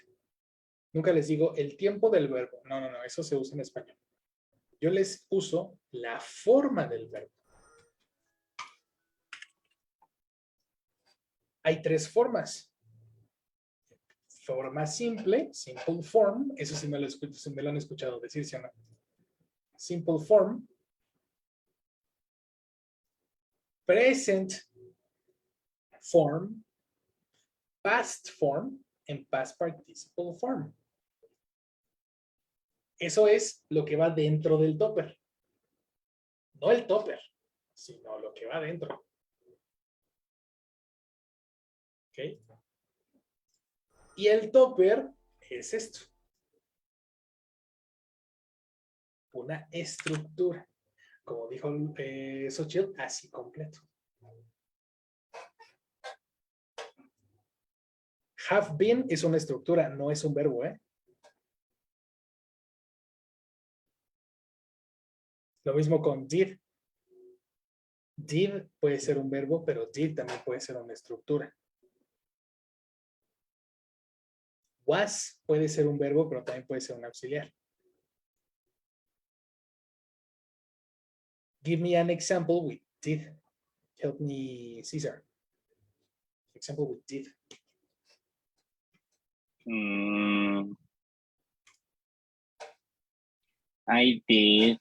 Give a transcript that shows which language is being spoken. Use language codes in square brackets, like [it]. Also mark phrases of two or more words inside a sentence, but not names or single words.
[es] Nunca les digo el tiempo del verbo. No, no, no, eso se usa en español. Yo les uso la forma del verbo. Hay tres formas. Forma simple, [en] simple form, [es] eso sí me lo han escuchado decir, ¿sí o no? [en] Simple form. Present form. Past form and past participle form. [es] Eso es lo que va dentro del topper. No el topper, sino lo que va dentro. ¿Ok? Y el topper es esto. Una estructura. Como dijo Xochitl, así completo. [en] Have been [es] es una estructura, no es un verbo, ¿eh? Lo mismo con did. Did puede ser un verbo, pero did también puede ser una estructura. Was puede ser un verbo, pero también puede ser un auxiliar. [en] Give me an example with did. Help me, Cesar. Example with did. I did